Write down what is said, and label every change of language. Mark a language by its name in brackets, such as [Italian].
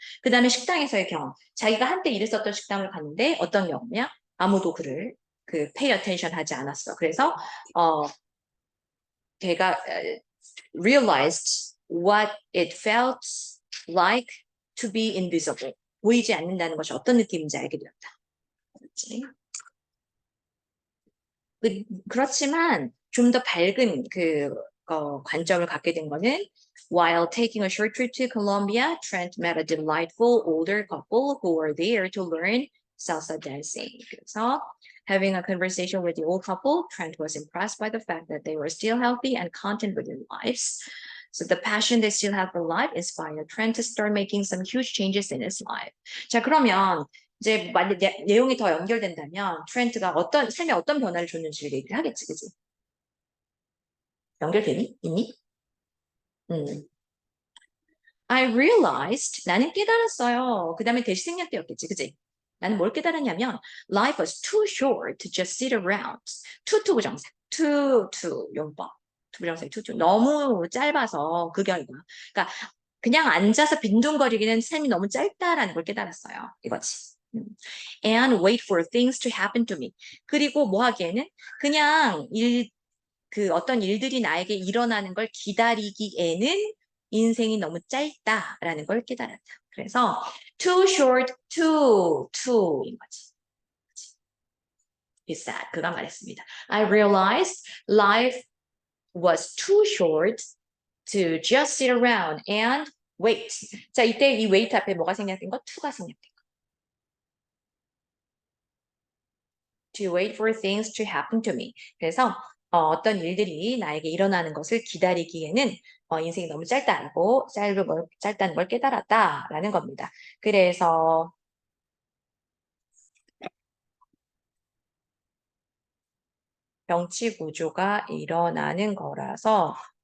[Korean] 그 다음에 식당에서의 경험. 자기가 한때 일했었던 식당을 갔는데 어떤 경험이야? 아무도 그를 [English] pay attention [Korean] 하지 않았어. 그래서 걔가 [English] realized what it felt like to be invisible. [Korean] 보이지 않는다는 것이 어떤 느낌인지 알게 되었다. 그렇지? 그렇지만 좀 더 밝은 관점을 갖게 된 거는 [English] while taking a short trip to Colombia, Trent met a delightful older couple who were there to learn salsa dancing. 그래서 having a conversation with the old couple, Trent was impressed by the fact that they were still healthy and content with their lives. So the passion they still have for life inspired Trent to start making some huge changes in his life. [Korean] 자, 그러면 이제 만약 내용이 더 연결된다면 트렌트가 삶에 어떤 변화를 줬는지를 얘기를 하겠지, 그지? 연결되니? 있니? [English] I realized, [Korean] 나는 깨달았어요. 그 다음에 대시 생략되었겠지, 그지? 나는 뭘 깨달았냐면 [English] life was too short to just sit around. [Korean] 투부정사, 용법. 투부정사의 너무 짧아서 그 결과. 그러니까 그냥 앉아서 빈둥거리기는 삶이 너무 짧다라는 걸 깨달았어요. 이거지. [English] And wait for things to happen to me. [Korean] 그리고 뭐 하기에는 그냥 어떤 일들이 나에게 일어나는 걸 기다리기에는 인생이 너무 짧다라는 걸 깨달았다. 그래서 too short, too인 거지. [English] Is that [Korean] 그가 말했습니다. [English] I realized life was too short to just sit around and wait. [Korean] 자, 이때 이 wait 앞에 뭐가 생략된 거? to가 생략된 거. [English] To wait for things to happen to me. [Korean] 그래서 어떤 일들이 나에게 일어나는 것을 기다리기에는 인생이 너무 짧다는 걸 깨달았다라는 겁니다. 그래서 병치 구조가 일어나는 거라서